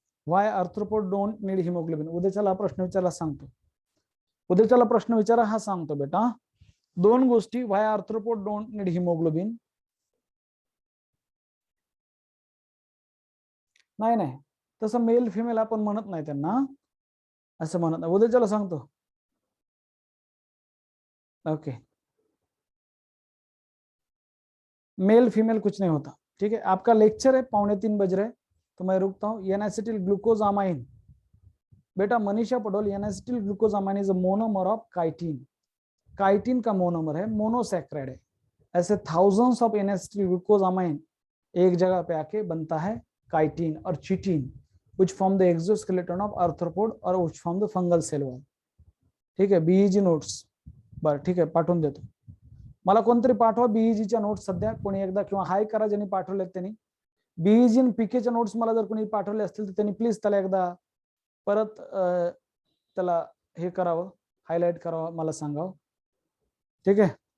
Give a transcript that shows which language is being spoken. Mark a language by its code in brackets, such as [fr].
[en] Why arthropod don't need haemoglobin. [mr] उद्याच्याला प्रश्न विचारला सांगतो. उद्याच्याला प्रश्न विचारा हा सांगतो बेटा. दोन गोष्टी. [en] Why arthropod don't need haemoglobin. [mr] नाही नाही तसं मेल फिमेल आपण म्हणत नाही त्यांना, असं म्हणत नाही. उद्याच्याला सांगतो. ओके. [hi] मेल फीमेल कुछ नहीं होता. ठीक है. आपका लेक्चर है 2:45 बज रहे, तो मैं रुकता हूँ. एन-एसिटिल ग्लूकोजामाइन बेटा Manisha पटोल, N-acetyl glucosamine is a monomer of chitin. Chitin का मोनोमर है, मोनोसैक्राइड है. ऐसे थाउजेंड्स ऑफ एन-एसिटिल ग्लूकोजामाइन एक जगह पे आके बनता है काइटिन और chitin, [en] which form the exoskeleton of arthropod or which form the fungal cell wall. [mr] ठीक आहे. बीईजी नोट्स बर ठीक आहे पाठवून देतो. मला कोणतरी पाठवा बीईजीच्या नोट्स सध्या कोणी एकदा, किंवा हाय करा ज्यांनी पाठवले त्यांनी. बीईजी आणि पीकेच्या नोट्स मला जर कोणी पाठवले असतील तर त्यांनी प्लीज त्याला एकदा परत त्याला हे करावं, हायलाइट करावं, मला सांगावं. ठीक आहे.